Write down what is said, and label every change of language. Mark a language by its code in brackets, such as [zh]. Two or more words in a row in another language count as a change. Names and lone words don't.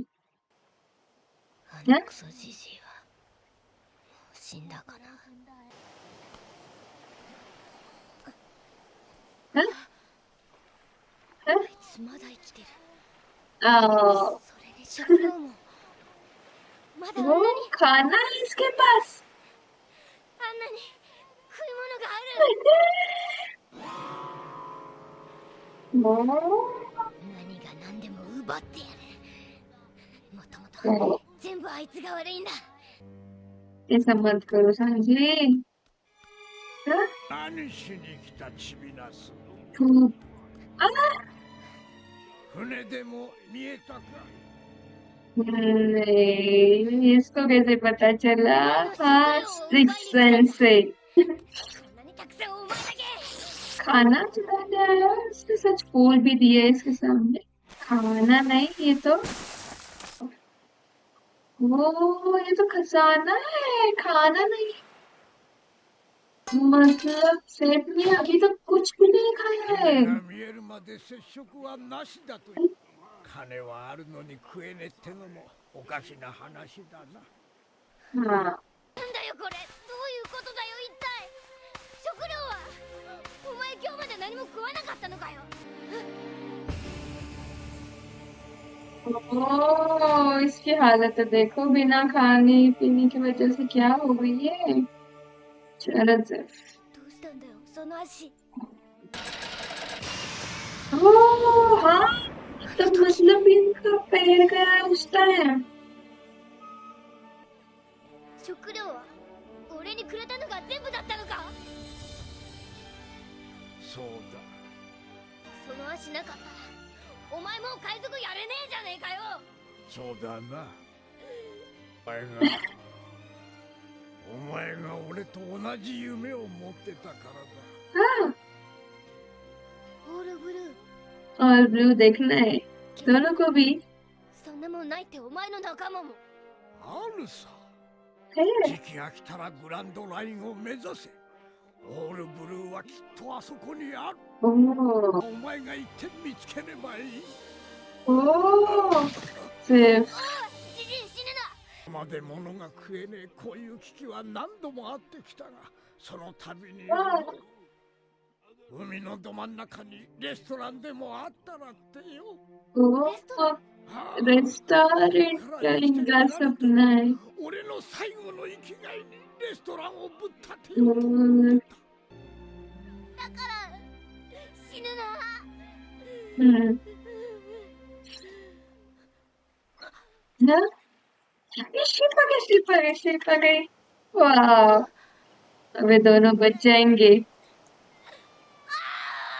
[ja] あのクソじじいはもう死んだかな。 [hi] हाँ? [ja] あいつまだ生きてる。 आ, それに食料もまだあんな [hi] वो [ja] に [hi] खाना है इसके पास [ja] あんなに食い物がある。 [hi] वो [ja] 何が何でも奪ってやる。もともと全部あいつが悪いんだ。 [hi] ऐसा मत करो सांची हाँ? [ja] 何しに来たチビナス。 [hi] धूप आ [ja] 船でも見えたか。 [hi] नहीं इसको कैसे पता चला हाँ [en] six sense [hi] से [ja] こんなにたくさんお前だけ。 [hi] खाना चुराने आया उसने सच बोल भी दिया है इसके सामने खाना नहीं ये तो वो ये तो खजाना है खाना नहीं मतलब सेठ ने अभी तक कुछ भी नहीं खाया [ja] 船 [hi] है [ja] が見えるまで接触はなしだという。金はあるのに食えねえってのもおかしな話だな。 [hi] हाँ [ja] なんだよこれ。どういうことだよ一体。食料はお前今日まで何も食わなかったのかよ。 [hi] ओ इसकी हालत देखो बिना खाने पीने की वजह से क्या हो गई है चरत से [ja] どうしたんだよその足。 [hi] ओ हाँ तो मतलब इनका पैर गया है उस टाइम [ja] 食料は俺にくれたのが全部だったのか。そうだ。その足なかったらお前もう海賊やれねえじゃねえかよ。そうだな。お前が俺と同じ夢を持ってたからだ。 [hi] हाँ [ja] オールブルー。 [hi] और ब्लू देखना है दोनों को भी [ja] そんなもんないってお前の仲間も。あるさ。 [hi] है [ja] 時期が来たらグランドラインを目指せ。オールブルーはきっとあそこにある。 ओ お前が行って見つければいい。 [hi] ओ सिर्फ [ja] ジジイ死ぬな。まで物が食えねえこういう危機は何度もあってきたが、その度に海のど真ん中にレストランでもあったらってよ。 [hi] ओ रेस्टोरेंट का इनका सपना है [ja] 俺の最後の生きがいにレストランをぶっ立てようと हम्म だから死ぬな。 [hi] हम्म ना ये शिप आ गई वाह अब ये दोनों बच जाएंगे